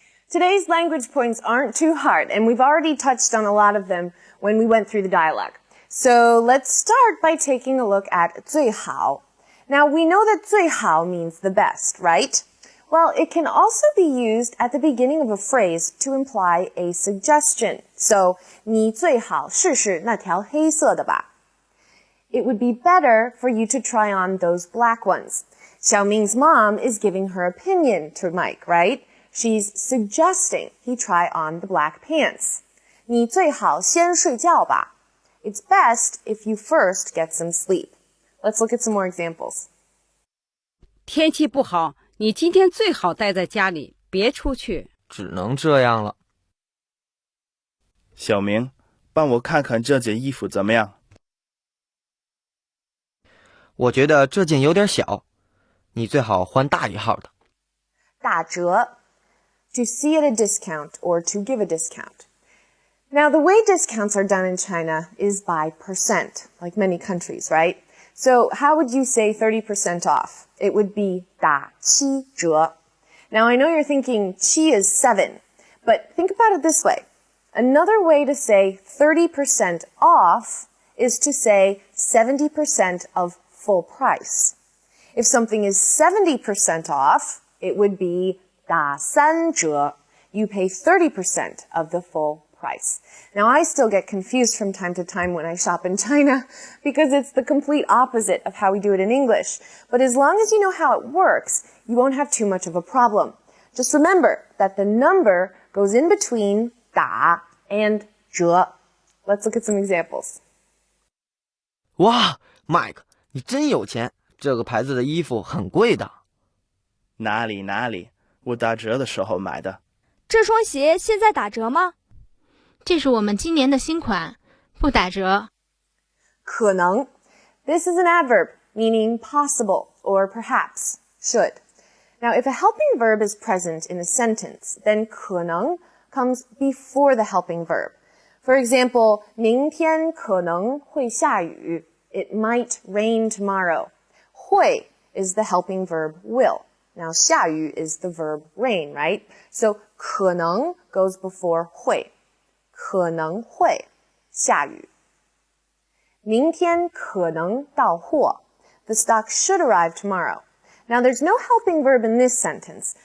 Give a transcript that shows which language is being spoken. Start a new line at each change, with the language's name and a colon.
English: Today's language points aren't too hard, and we've already touched on a lot of them when we went through the dialogue. So let's start by taking a look at 最好. Now, we know that 最好 means the best, right? Well, it can also be used at the beginning of a phrase to imply a suggestion.
Chinese: So, 你最好试试那条黑色的吧.
English: It would be better for you to try on those black ones. Xiaoming's mom is giving her opinion to Mike, right? She's suggesting he try on the black pants.
Chinese: 你最好先睡觉吧.
English: It's best if you first get some sleep. Let's look at some more examples.
Chinese: 天气不好，你今天最好待在家里，别出去。只能这样了。小明，帮我看看这件衣服怎么样？我觉得这件有点小，你最好换大一号的。打折.
English: To see at a discount or to give a discount. Now, the way discounts are done in China is by percent, like many countries, right? So, how would you say 30% off? It wowould be 打七折. Now, I know you're thinking 七 is 7, but think about it this way. Another way to say 30% off is to say 70% of full price. If something is 70% off, it would be 打三折. You pay 30% of the full price. Now, I still get confused from time to time when I shop in China because it's the complete opposite of how we do it in English. But as long as you know how it works, you won't have too much of a problem. Just remember that the number goes in between 打 and 折. Let's look at some examples.
Chinese: 哇 ，Mike， 你真有钱！这个牌子的衣服很贵的。哪里，我打折的时候买的。这双鞋现在打折吗？这是我们今年的新款，不打折。可能.
English: This is an adverb meaning possible or perhaps, should. Now, if a helping verb is present in a sentence, then 可能 comes before the helping verb. For example, 明天可能会下雨. It might rain tomorrow. 会 is the helping verb will. Now, 下雨 is the verb rain, right? So, 可能 goes before 会.
Chinese: 可能会下雨。明天可能到货.
English: The stock should arrive tomorrow. Now, there's no helping verb in this sentence.